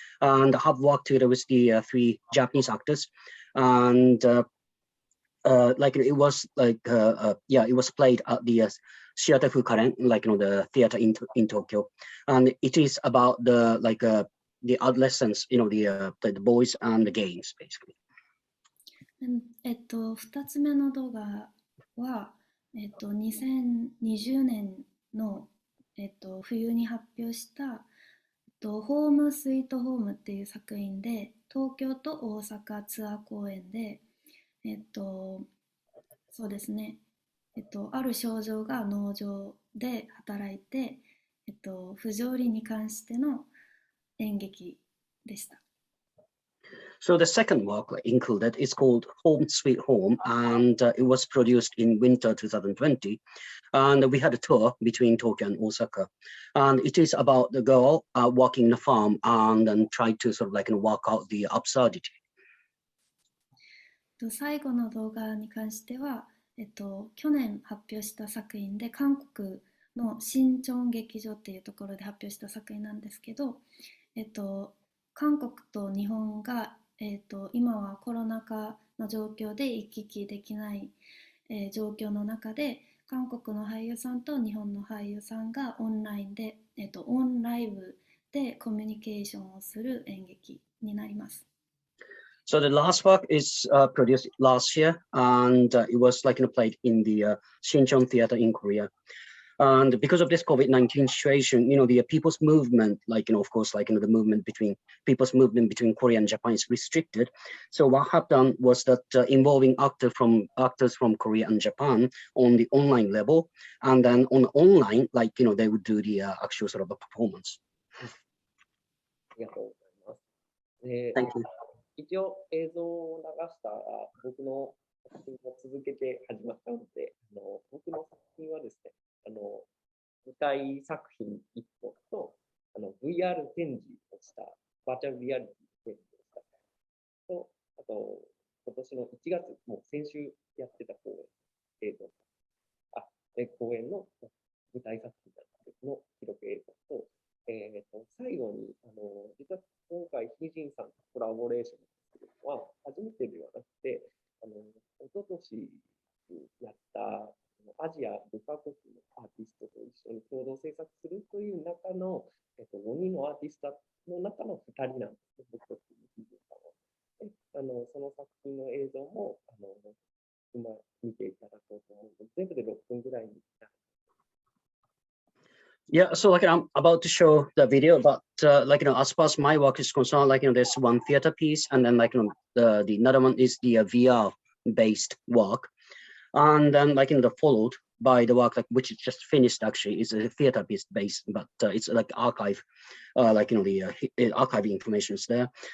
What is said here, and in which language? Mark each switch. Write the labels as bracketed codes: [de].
[en] And I have worked together with the 3 Japanese actors, and it was it was played at the Shiata Fukaren, the theater in Tokyo, and it is about the adolescents, the boys and the games, basically. [ja] 2つ目の動画は、2020年の、冬に発表した、ホームスイートホームっていう作品で、東京と大阪ツアー公演で、そうですね、ある少女が農場で働いて、不条理に関しての演劇でした。 [en] So the second work included is called Home Sweet Home, and it was produced in winter 2020. And we had a tour between Tokyo and Osaka. And it is about the girl working in a farm and then try to work out the absurdity. [ja] 最後の動画に関しては、去年発表した作品で韓国の新チョン劇場っていうところで発表した作品なんですけど、韓国と日本が今はコロナ禍の状況で行き来できない、状況の中で韓国の俳優さんと日本の俳優さんがオンラインで、オンライブでコミュニケーションをする演劇になります。 [en] So the last work is produced last year, and it was played in the Shincheon Theater in Korea. And because of this COVID-19 situation, the people's movement, of course, the movement between Korea and Japan is restricted. So what happened was that involving actors from Korea and Japan on the online level, and then on online, they would do the actual sort of a performance. [ja] ありがとうございます。で、 [en] Thank you. [ja] 一応映像を流したら僕の作品が続けて始まったので、僕の作品はですね、舞台作品1本と、VR 展示をした、バーチャルリアリティ展示をしたと、あと、今年の1月、もう先週やってた公演映像、公演の舞台作品の記録映像と、最後に、実は今回、ヒジンさんとコラボレーションするのは初めてではなくて、一昨年やったアジア5カ国のアーティストと一緒に共同制作するという中の、5人のアーティストの中の2人なんですね、僕とヒジンさんは。その作品の映像も今見ていただこうと思うので、全部で6分ぐらいになる。 [en] Yeah, so I'm about to show the video, but as far as my work is concerned, there's one theater piece, and then the another one is the VR based work, and then followed by the work which is just finished. Actually, is a theater based, but it's archive, the archive information is there.